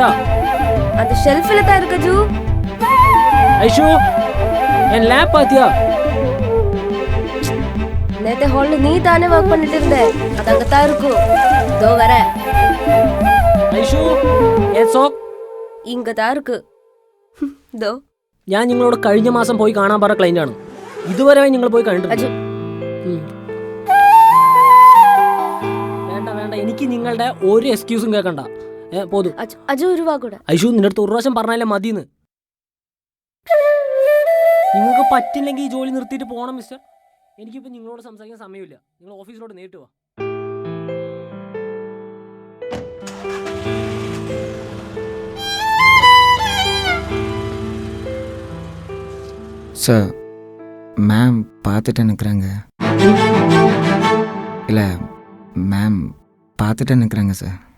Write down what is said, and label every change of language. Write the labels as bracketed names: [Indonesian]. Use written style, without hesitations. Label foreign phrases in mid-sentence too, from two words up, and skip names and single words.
[Tamil] அந்த ஷெல்ஃப்ல தான் இருக்கு ஜூ. ஐஷு, என் லேப் பாத்தியா? நேத்து ஹால்ல நீ தானே வர்க் பண்ணிட்டு இருந்த. அது அங்க தான் இருக்கும். தோ வர. ஐஷு, என் സോക്ക് இங்க தான் இருக்கு. [Malayalam] ദോ. ഞാൻ നിങ്ങളോട് കഴിഞ്ഞ മാസം പോയി കാണാൻ പറഞ്ഞ ക്ലയന്റ് ആണ്. ഇതുവരെ നിങ്ങൾ പോയി കണ്ടിട്ടില്ല. വേണ്ട വേണ്ട, എനിക്ക് നിങ്ങളുടെ ഒരു എക്സ്ക്യൂസും കേൾക്കണ്ട. പോതു. അജു ഒരു വാക്കൂടെ. ഐഷു, നിന്റെ അടുത്ത് ഒരു പ്രാവശ്യം പറഞ്ഞാലേ മതിന്ന്. നിങ്ങൾക്ക് പറ്റില്ലെങ്കിൽ ഈ ജോലി നിർത്തിയിട്ട് പോകണം മിസ്റ്റർ. എനിക്കിപ്പോൾ നിങ്ങളോട് സംസാരിക്കാൻ സമയമില്ല. നിങ്ങൾ ഓഫീസിലോട്ട് നേരിട്ട് വാ. [Tamil] சார், மேம் பார்த்துட்டு நிற்கிறாங்க. இல்லை, மேம் பார்த்துட்டு நிற்கிறாங்க சார்.